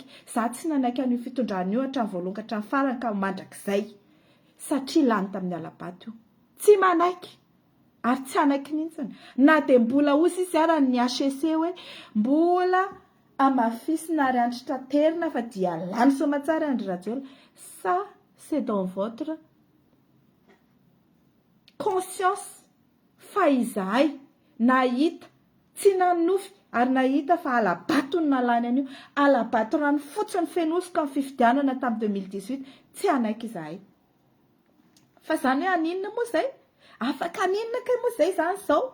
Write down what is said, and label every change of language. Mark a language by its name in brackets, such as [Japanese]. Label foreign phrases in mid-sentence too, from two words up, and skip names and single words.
[Malagasy] Za tsy nanaiky an'io fitondrana io hatramin'ny voalonga hatramin'ny farany ka mandrakizay. Satria lany tamin'ny alabato io. Tsy manaiky. Ary tsy anaiky mihitsiny. Na dia mbola hozy izy ara ny HCC hoe mbola amafisina ary andratraterina fa dia lany soamatsara Andry Rajoelina. [French] Ça, c'est dans votre conscience. [Malagasy] Fa izahay nahita tsy nanofy ary nahita fa alabato ny nalany an'io, alabato rano fotsiny fenosoka amin'ny fifidianana tamin'ny 2018, tsy anaiky izahay. Fa izany hoe aninona moa izay? Afaka aninona kay moa izay izany izao?